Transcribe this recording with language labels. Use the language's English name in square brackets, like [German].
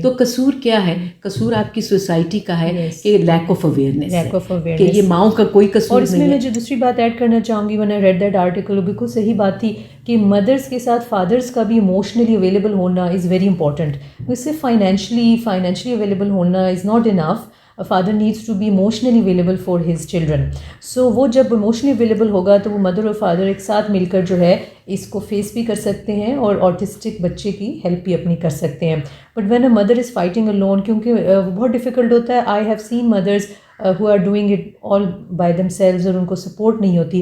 [Urdu] تو قصور کیا ہے؟ قصور آپ کی سوسائٹی کا ہے کہ لیک آف اویئرنیس ہے, کہ یہ ماؤں کا کوئی قصور نہیں ہے. اور اس میں جو دوسری بات ایڈ کرنا چاہوں گی, [English] when I read that article, [Urdu] بالکل صحیح بات تھی کہ مدرس کے ساتھ فادرس کا بھی ایموشنلی اویلیبل ہونا [English] Is very important. [Urdu] اس سے فائنینشلی اویلیبل ہونا [English] Is not enough. A father needs to be emotionally available for his children. [Urdu] So وہ جب emotionally available ہوگا تو وہ مدر اور فادر ایک ساتھ مل کر جو ہے اس کو فیس بھی کر سکتے ہیں اور آٹسٹک بچے کی ہیلپ بھی اپنی کر سکتے ہیں. [English] but when a mother is fighting alone, [Urdu] کیونکہ وہ بہت ڈیفیکلٹ ہوتا ہے. [English] I have seen mothers who are doing it all by themselves, [Urdu] اور ان کو سپورٹ نہیں ہوتی.